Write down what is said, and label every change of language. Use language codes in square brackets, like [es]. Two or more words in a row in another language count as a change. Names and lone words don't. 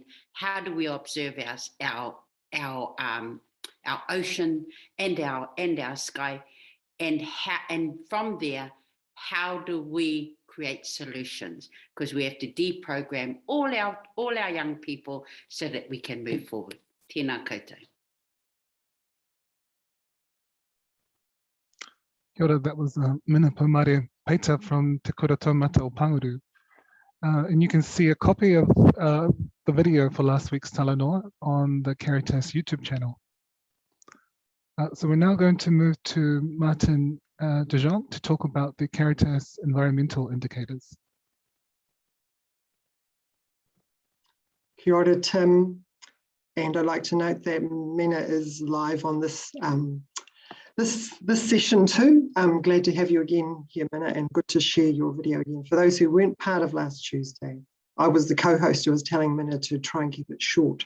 [en] How do we observe our ocean and our sky? And from there, how do we create solutions? Because we have to deprogram all our young people so that we can move forward. [mi] Tēnā koutou. Kia ora, [en] that was Mina Pumaripeta from Te Kura Taumata o Panguru. And you can see a copy of the video for last week's Talanoa on the Caritas YouTube channel. So we're now going to move to Martin de Jong to talk about the Caritas environmental indicators. [mi] Kia ora, Tim. [en] And I'd like to note that Mina is live on this this session too. I'm glad to have you again here, Mina, and good to share your video again. For those who weren't part of last Tuesday, I was the co-host who was telling Minna to try and keep it short.